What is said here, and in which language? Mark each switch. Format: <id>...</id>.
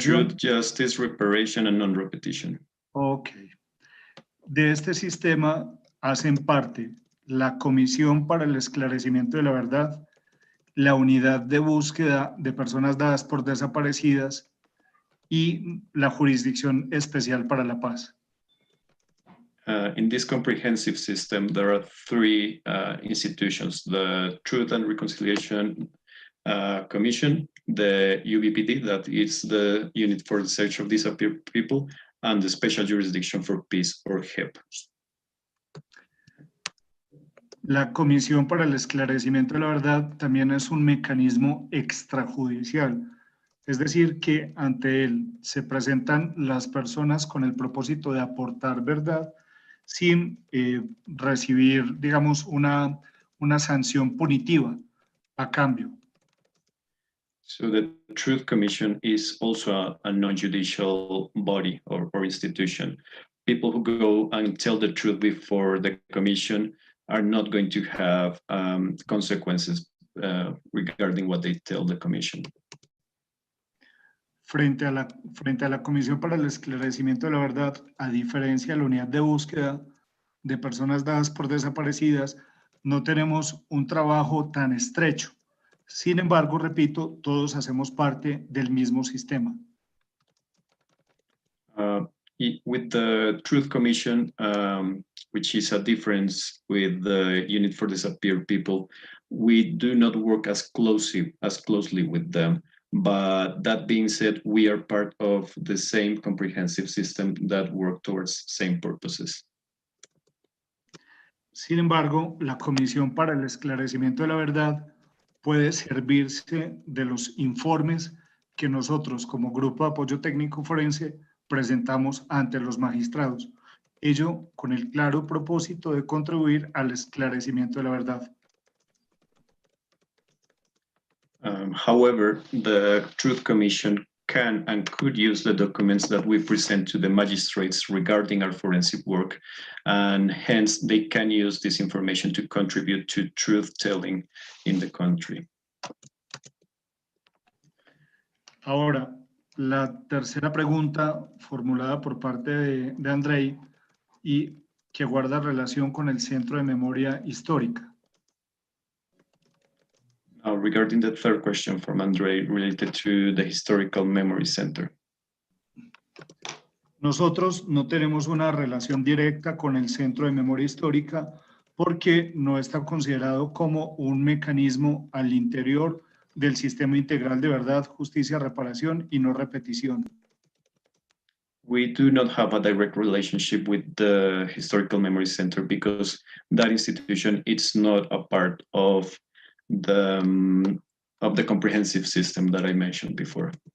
<en>Truth, justice, reparation, and non-repetition. Ok.</en> <es>De este sistema hacen parte la Comisión para el Esclarecimiento de la Verdad, la Unidad de Búsqueda de Personas Dadas por Desaparecidas y la Jurisdicción Especial para la Paz.</es> <en>In this comprehensive system, there are three institutions: the Truth and Reconciliation Commission, the UBPD, that is the Unit for the Search of Disappeared People, and the Special Jurisdiction for Peace, or HEP.</en> <es>La Comisión para el Esclarecimiento de la Verdad también es un mecanismo extrajudicial, es decir, que ante él se presentan las personas con el propósito de aportar verdad sin recibir, digamos, una sanción punitiva a cambio.</es> <en>So the Truth Commission is also a non-judicial body or institution. People who go and tell the truth before the commission are not going to have consequences regarding what they tell the commission.</en> <es>Frente a la Comisión para el Esclarecimiento de la Verdad, a diferencia de la Unidad de Búsqueda de Personas Dadas por Desaparecidas, no tenemos un trabajo tan estrecho. Sin embargo, repito, todos hacemos parte del mismo sistema.</es> <en>With the Truth Commission, which is a difference with the Unit for Disappeared People, we do not work as closely with them. But that being said, we are part of the same comprehensive system that work towards same purposes.</en> <es>Sin embargo, la Comisión para el Esclarecimiento de la Verdad puede servirse de los informes que nosotros como Grupo de Apoyo Técnico Forense presentamos ante los magistrados, ello con el claro propósito de contribuir al esclarecimiento de la verdad.</es> <en>However, the Truth Commission can and could use the documents that we present to the magistrates regarding our forensic work, and hence they can use this information to contribute to truth-telling in the country.</en> <es>Ahora, la tercera pregunta formulada por parte de Andrei y que guarda relación con el Centro de Memoria Histórica.</es> <en>Regarding the third question from Andrei related to the Historical Memory Center.</en> <es>Nosotros no tenemos una relación directa con el Centro de Memoria Histórica porque no está considerado como un mecanismo al interior del Sistema Integral de Verdad, Justicia, Reparación y No Repetición.</es> <en>We do not have a direct relationship with the Historical Memory Center because that institution is not a part of the comprehensive system that I mentioned before.</en>